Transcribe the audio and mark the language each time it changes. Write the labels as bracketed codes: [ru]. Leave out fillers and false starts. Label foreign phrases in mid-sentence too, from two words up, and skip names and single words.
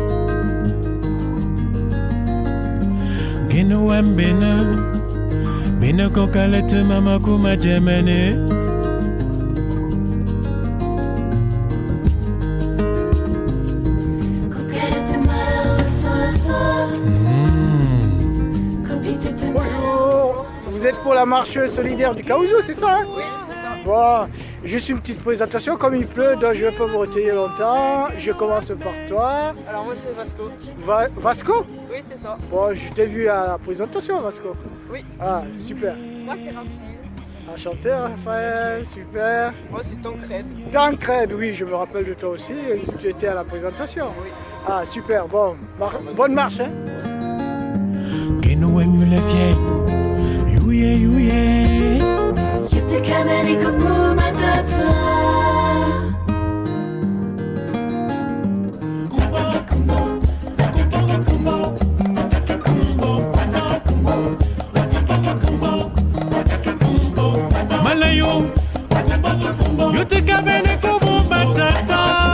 [fr] Ginu embene Bine kokalete mama kuma jemene Bonjour, vous êtes pour la marche solidaire du Caousou, c'est ça hein? Oui, c'est ça. Bon, juste une petite présentation, comme il pleut, donc je ne vais pas vous retenir longtemps. Je commence par toi. Alors moi c'est Vasco. Vasco? Oui, c'est ça. Bon, je t'ai vu à la présentation, Vasco. Oui. Ah, super. Moi c'est Raphaël. Enchanté, Raphaël, super. Moi c'est Tancred. Tancred, oui, je me rappelle de toi aussi. Tu étais à la présentation. Oui. Ah, super, bon. Bonne marche, hein. Kameni kumu matata Malayo Yote kameni kumu matata